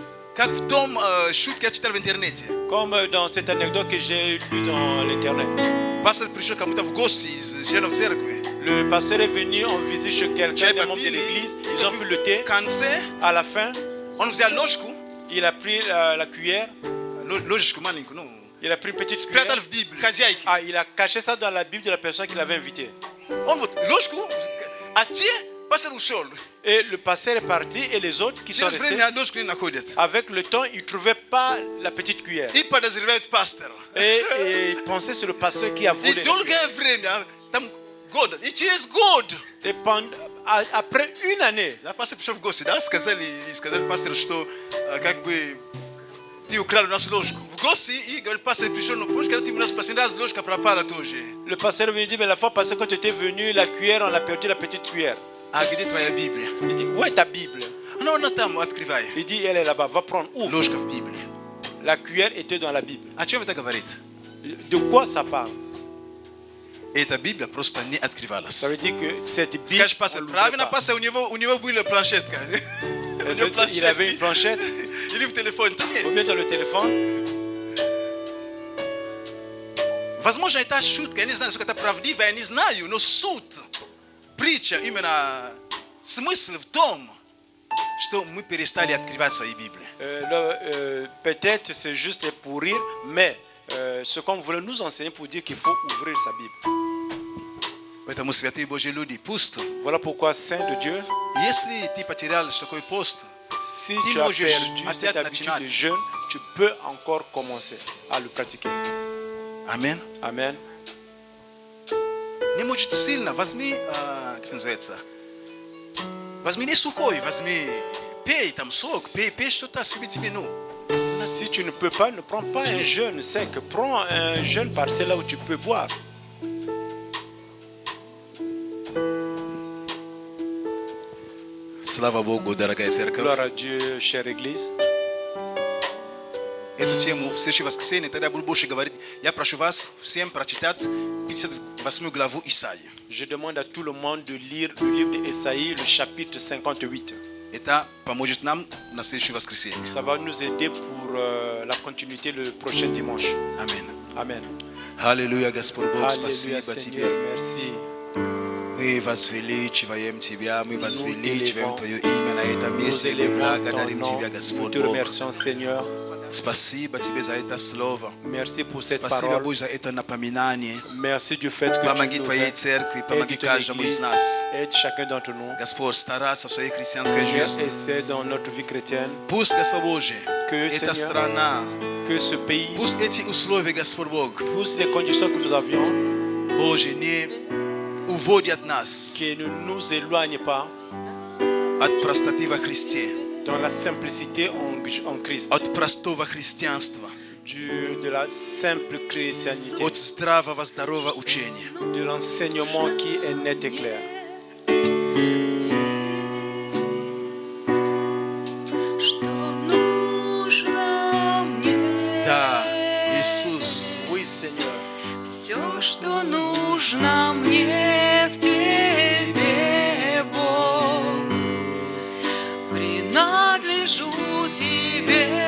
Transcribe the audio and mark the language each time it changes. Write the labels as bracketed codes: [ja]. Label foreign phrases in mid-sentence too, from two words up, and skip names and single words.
[ru] Как в том шутке я читал в интернете. [fr] Comme dans cette anecdote que j'ai lue dans l'internet. [ru] Пастор пришел кому-то в гости из членов церкви. [fr] Le pasteur est venu en visite chez quelqu'un, [ru] Чай [fr] des membres de [ru] попили. [fr] l'église. Ils ont pris le thé. [ru] В конце [fr] À la fin, [ru] он взял ложку, [fr] il a pris la cuillère. [ru] ложечку маленькую, ну, [fr] Il a pris une petite cuillère. [ru] спрятал в Библию, хозяйки. [fr] Ah, il a caché ça dans la Bible de la personne qui l'avait invité. [ru] Он вот ложку, а те пастор ушел. [fr] Et le pasteur est parti et les autres qui sont [ru] Через [fr] restés, [ru] время ложку не находят. [fr] avec le temps, ils ne trouvaient pas la petite cuillère. [ru] И подозревают пастора. [fr] Et ils pensaient que c'est le pasteur qui a [ru] И [fr] volé. la cuillère. [ru] долгое время, там год, и через год, [fr] Et après une année, [ru] да, пастор пришел в гости, да, сказали пастору, что как бы ты украл у нас ложку. В гости, и говорит, пастор пришел, ну помнишь, когда ты у нас последний раз ложка пропала тоже. [fr] le pasteur est venu dire, mais la fois passée quand tu étais venu, la cuillère, on a perdu la petite cuillère. [ru] А где твоя Библия? [fr] Il dit, où est ta Bible? [ru] Ну, она там, открывай. [fr] Il dit, elle est là-bas, va prendre, ouvre. [ru] Ложка в Библии. [fr] La cuillère était dans la Bible. [ru] О чем это говорит? [fr] De quoi ça parle? [ru] Эта Библия просто не открывалась. [fr] Ça veut dire que cette Bible, [ru] Скажешь, [fr] on [ru] пастор, [fr] l'ouvrait [ru] правильно, [fr] pas. [ru] пастор, у него была планшетка. У него [fr] Il avait une planchette, [ru] Или в телефоне. Да [fr] ou [ru] нет. [fr] bien dans le téléphone. [ru] Возможно, это шутка, я не знаю, сколько это правдиво, я не знаю, но суть, притча, именно смысл в том, что мы перестали открывать свои Библии. [fr] Peut-être c'est juste pour rire, mais ce qu'on voulait nous enseigner pour dire qu'il faut ouvrir sa Bible. [ru] Поэтому, святые Божьи люди, пусть, [fr] Voilà pourquoi, Saint de Dieu, [ru] если ты потерял такой пост, [fr] si [ru] Ты [fr] tu as [ru] можешь [fr] perdu cette [ru] опять [fr] habitude [ru] начинать. [fr] de jeûne, tu peux encore commencer à le pratiquer. [ru] амин, [fr] Amen. [ru] не может сильно, возьми, как называется, возьми не сухой, возьми, пей там сок, пей что-то себе, ну. [fr] Si tu ne peux pas, ne prends pas un jeûne sec. Prends un jeûne parcelle là où tu peux boire. [ru] Слава Богу, дорогая церковь. [fr] Gloire à Dieu, chère Église. [ru] Эту тему в следующее воскресенье, тогда буду больше говорить. Я прошу вас всем прочитать 58 главу Исаии. [fr] Je demande à tout le monde de lire le livre d'Ésaïe, le chapitre 58. [ru] Это поможет нам на следующее воскресенье. [fr] Ça va nous aider pour la continuité le prochain dimanche. [ru] Аминь. [fr] Amen. [ru] Аллилуйя, Господь Бог, [fr] Alléluia, [ru] спасибо [fr] Seigneur, [ru] Тебе. [fr] merci. [ru] Мы возвеличиваем Тебя, мы возвеличиваем [fr] élevons. [ru] Твое имя на этом [fr] Nous [ru] месте. Мы [fr] élevons ton [ru] благодарим [fr] nom. [ru] Тебя, [fr] Nous [ru] Господь [fr] te [ru] Бог. [fr] remercions, Seigneur. [ru] Спасибо Тебе за это слово. [fr] Merci pour cette [ru] Спасибо, [fr] parole. [ru] Бог, за это напоминание. [fr] Merci du fait que [ru] Помоги [fr] tu nous [ru] Твоей [fr] aides. [ru] церкви, помоги [fr] Aide ton [ru] каждому из [fr] Église, [ru] нас. [fr] aide chacun d'entre nous. [ru] Господь, стараться в своей христианской жизни. [fr] Essaie dans notre vie chrétienne [ru] Пусть, Господь Божий, [fr] que, [ru] эта [fr] Seigneur, [ru] страна, [fr] que ce pays, [ru] пусть эти условия, Господь Бог, [fr] tous les conditions que nous avions, [ru] Боже, не уводят нас [fr] qui ne nous éloignent pas [ru] от от простоты во Христе, [fr] dans la simplicité en Christ, [ru] от простого христианства, [fr] de la simple chrétienté, [ru] от здравого, здорового учения. [fr] de l'enseignement qui est net et clair. [ru] Что нужно мне? Да, Иисус, [fr] Oui, Seigneur. [ru] Все, что нужно мне в Тебе, Бог, принадлежу Тебе.